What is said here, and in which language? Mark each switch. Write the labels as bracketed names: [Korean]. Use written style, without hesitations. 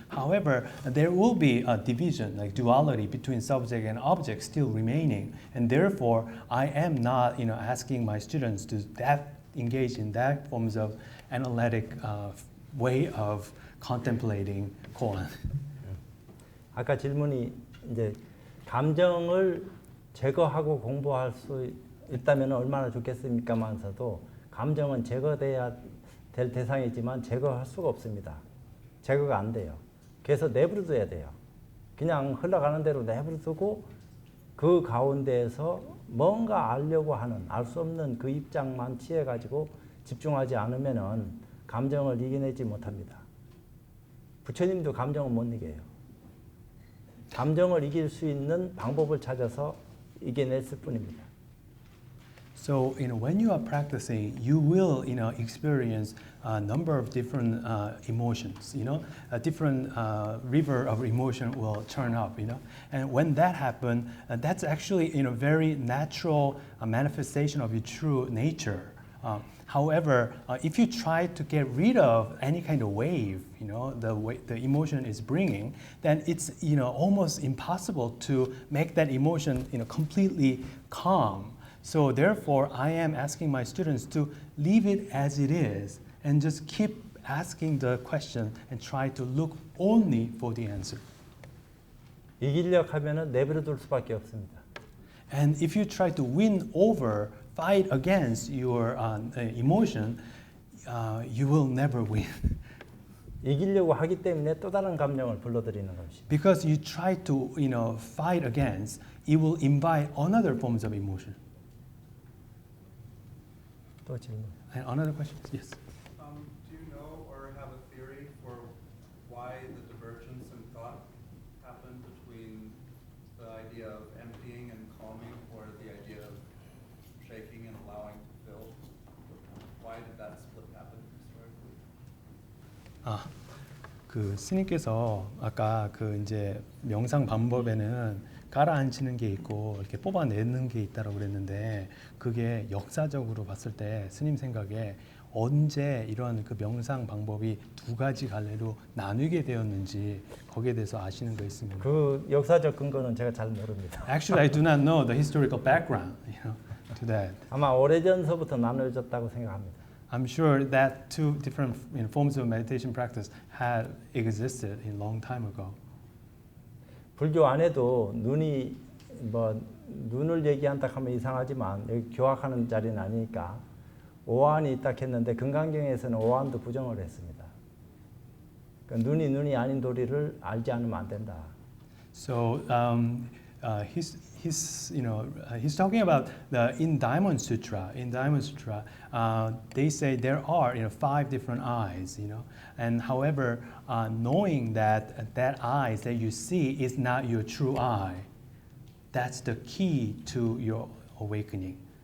[English] However, there will be a division, like duality between subject and object still remaining, and therefore I am not, asking my students to engage in that forms of analytic way of contemplating koan. [Korean] 아까 질문이 이제 감정을 제거하고 공부할 수 있다면 얼마나 좋겠습니까만서도 감정은 제거돼야 될 대상이지만 제거할 수가 없습니다. 제거가 안 돼요. 그래서 내버려둬야 돼요. 그냥 흘러가는 대로 내버려두고 그 가운데에서 뭔가 알려고 하는 알 수 없는 그 입장만 취해가지고 집중하지 않으면은 감정을 이겨내지 못합니다. 부처님도 감정을 못 이겨요. 감정을 이길 수 있는 방법을 찾아서 이겨냈을 뿐입니다. [English] So, when you are practicing, you will, experience a number of different emotions. A different river of emotion will turn up. And when that happens, that's actually, very natural manifestation of your true nature. However, if you try to get rid of any kind of wave, the emotion is bringing, then it's almost impossible to make that emotion completely calm. So therefore, I am asking my students to leave it as it is and just keep asking the question and try to look only for the answer. [Korean] 이기려고 하면은 내버려둘 수밖에 없습니다. [English] And if you try to win over, fight against your emotion, you will never win. [Korean] 이기려고 하기 때문에 또 다른 감정을 불러들이는 것입니다. [English] Because you try to, fight against, it will invite another forms of emotion. [Korean] 또 질문. [English] And another question? Yes. Do you know or have a theory for why the divergence in thought happened between the idea of emptying and calming or the idea of shaking and allowing to fill? Why did that split happen historically? [Korean] 그 스님께서 아까 그 이제 명상 방법에는 가라앉히는 게 있고 이렇게 뽑아내는 게 있다고 그랬는데 그게 역사적으로 봤을 때 스님 생각에 언제 이런 그 명상 방법이 두 가지 갈래로 나뉘게 되었는지 거기에 대해서 아시는 거 있으면 그 역사적 근거는 제가 잘 모릅니다. [English] Actually, I do not know the historical background, to that. [Korean] 아마 오래전서부터 나눠졌다고 생각합니다. [English] I'm sure that two different forms of meditation practice had existed a long time ago. [Korean] 불교 안에도 눈이 눈을 얘기한다 하면 이상하지만 여기 교학하는 자리는 아니니까 오한이 있다 했는데 금강경에서는 오한도 부정을 했습니다. 그러니까 눈이 아닌 도리를 알지 않으면 안 된다. [English] So he's talking about in Diamond Sutra. In Diamond Sutra, they say there are 5 different eyes. And however, knowing that that eyes that you see is not your true eye, that's the key to your awakening.